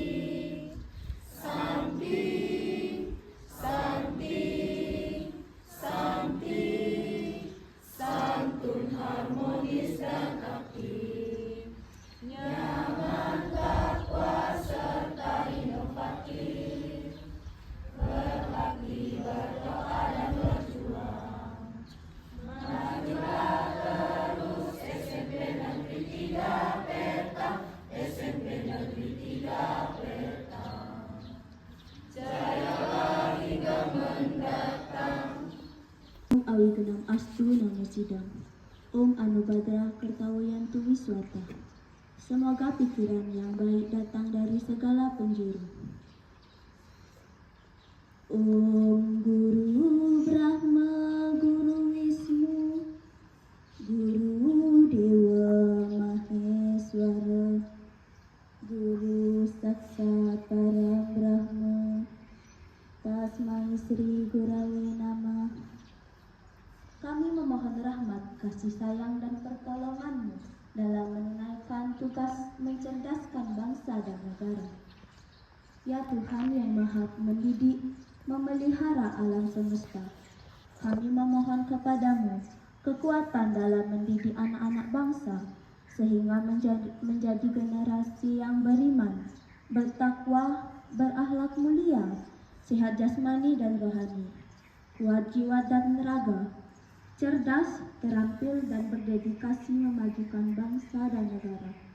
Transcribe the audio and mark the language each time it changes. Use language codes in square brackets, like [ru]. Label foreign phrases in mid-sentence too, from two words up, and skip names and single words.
[sa] Santi, santi, santi, [id] santun, harmonis dan aktif, nyaman, takwa, serta inovatif, berbakti, berdoa, dan berjuang. Majulah terus SMP Negeri 3 Petang, SMP Negeri 3 Petang. Jayalah hingga mendatang. [sa] Om Awigenam Astu Namo Sidang, Om Anubhadra Kertawayantu Wiswata. [id] Semoga pikiran yang baik datang dari segala penjuru. [sa] Om Guru Brahma, Guru Wisnu, Guru Dewa Maheswara, Guru Saksat Param Brahma, Tasmai Sri Gurave Namah. [id] Kami memohon rahmat, kasih sayang, dan pertolongan-Mu dalam menunaikan tugas mencerdaskan bangsa dan negara. Ya Tuhan yang Maha mendidik, memelihara alam semesta, kami memohon kepadamu kekuatan dalam mendidik anak-anak bangsa, sehingga menjadi generasi yang beriman, bertakwa, berakhlak mulia, sehat jasmani dan rohani, kuat jiwa dan raga, cerdas, terampil, dan berdedikasi memajukan bangsa dan negara.